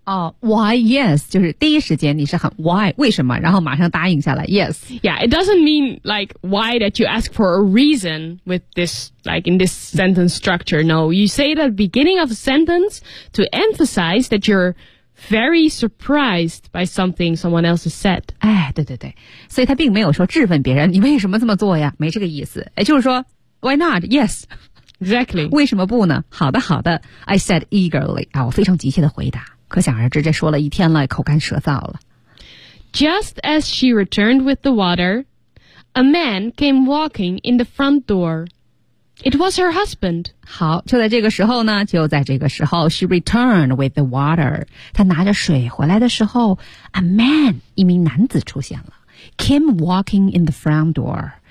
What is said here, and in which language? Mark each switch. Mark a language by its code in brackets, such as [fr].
[en] Oh, why, yes, [zh] 就是第一时间你是很 why, 为什么然后马上答应下来 yes. [en] Yeah, it doesn't mean like why that you ask for a reason with this, like in this sentence structure. No, you say it at the beginning of a sentence to emphasize that you're very surprised by something someone else has said. [zh] 哎，对对对，所以他并没有说质问别人你为什么这么做呀，没这个意思。哎，就是说 [en] why not, yes. Exactly. [zh] 为什么不呢？好的，好的。 [en] I said eagerly. [zh] 啊，我非常急切的回答。可想而知，这说了一天了，口干舌燥了。 [en] Just as she returned with the water, a man came walking in the front door. It was her husband. [zh] 好，就在这个时候呢，就在这个时候 ， [en] she returned with the water. [zh] 她拿着水回来的时候 ，a man 一名男子出现了 ， [en] came walking in the front door.